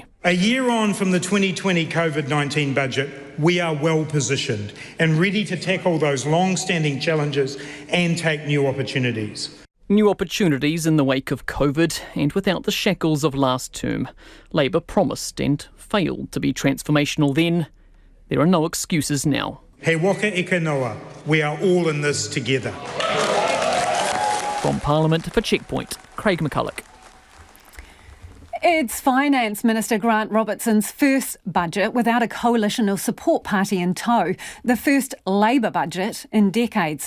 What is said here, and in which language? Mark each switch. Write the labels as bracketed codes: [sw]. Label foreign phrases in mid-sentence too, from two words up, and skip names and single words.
[en] A year on from the 2020 COVID-19 budget, we are well positioned and ready to tackle those long-standing challenges and take new opportunities. New opportunities in the wake of COVID and without the shackles of last term. Labour promised and failed to be transformational then. There are no excuses now. [mi] He waka eka noa, [en] we are all in this together. From Parliament for Checkpoint, Craig McCulloch. It's Finance Minister Grant Robertson's first budget without a coalition or support party in tow. The first Labour budget in decades.